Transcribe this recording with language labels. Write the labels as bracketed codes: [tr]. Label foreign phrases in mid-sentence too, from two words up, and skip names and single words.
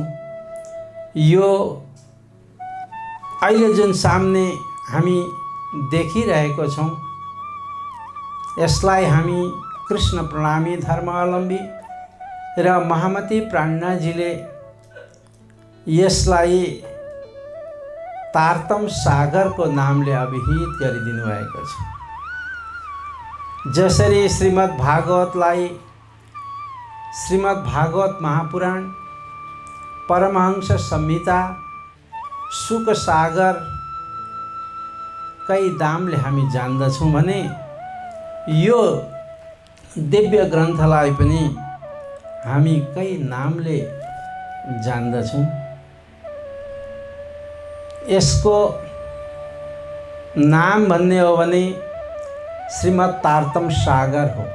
[ne] यो अहिले जुन सामने हामी देखिरहेको छौँ, यसलाई हामी कृष्ण प्रणामी धर्मावलम्बी र महामती प्राणनाजीले यसलाई तारतम सागरको नामले अभिहित गरिदिनु भएको छ। जसरी श्रीमद् भागवतलाई श्रीमद् भागवत महापुराण, परमहंस संहिता, सुख सागर कई नामले हामी जान्दछौँ भने यो दिव्य ग्रन्थलाई पनि हामी कई नामले जान्दछौँ। यसको नाम भन्ने हो भने श्रीमद् तारतम सागर हो।